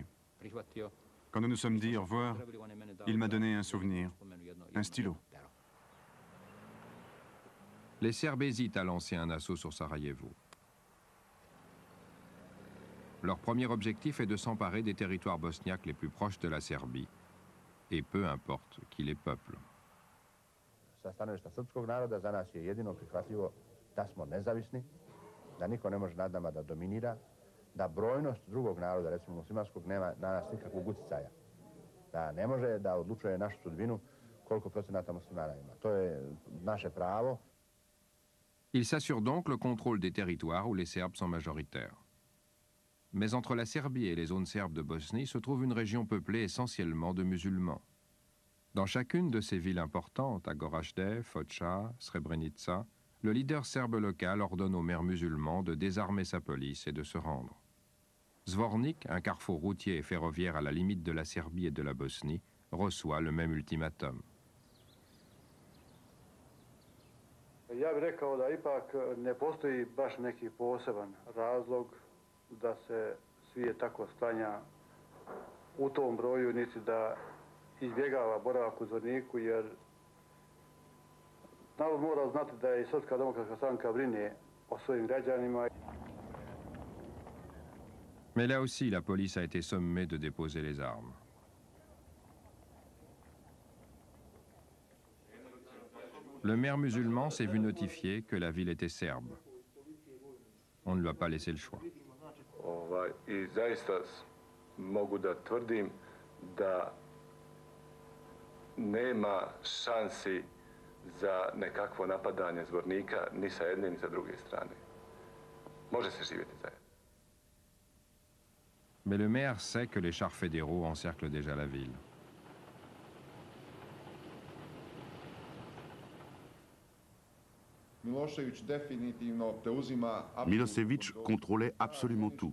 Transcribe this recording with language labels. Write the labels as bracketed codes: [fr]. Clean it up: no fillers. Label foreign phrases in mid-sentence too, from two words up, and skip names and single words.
[fr] Quand nous nous sommes dit au revoir, il m'a donné un souvenir, un stylo. Les Serbes hésitent à lancer un assaut sur Sarajevo. Leur premier objectif est de s'emparer des territoires bosniaques les plus proches de la Serbie, et peu importe qui les peuple. [sr] Sa stanovišta srpskog naroda za nas je jedino prihvatljivo da smo nezavisni, da niko ne može nad nama da dominira, da brojnost drugog naroda, recimo muslimanskog, nema na nas nikakvog uticaja. Da ne može da odlučuje našu sudbinu koliko procenata muslimana ima. To je naše pravo. [fr] Ils s'assurent donc le contrôle des territoires où les Serbes sont majoritaires. Mais entre la Serbie et les zones serbes de Bosnie se trouve une région peuplée essentiellement de musulmans. Dans chacune de ces villes importantes, à Goražde, Foča, Srebrenica, le leader serbe local ordonne aux maires musulmans de désarmer sa police et de se rendre. Zvornik, un carrefour routier et ferroviaire à la limite de la Serbie et de la Bosnie, reçoit le même ultimatum. [sr] Ja bih rekao da ipak ne postoji baš neki poseban razlog da se svijet tako sklanja u tom broju, niti da izbjegava boravak u Zvorniku, jer narod mora znati da je Srpska demokratska stranka brine o svojim građanima. [fr] Mais là aussi, la police a été sommée de déposer les armes. Le maire musulman s'est vu notifier que la ville était serbe. On ne lui a pas laissé le choix. [sr] I zaista mogu da tvrdim da nema šansi za nekakvo napadanje Zvornika ni sa jedne ni sa druge strane. Može se živjeti zajedno. [fr] Mais le maire sait que les chars fédéraux encerclent déjà la ville. Milošević contrôlait absolument tout.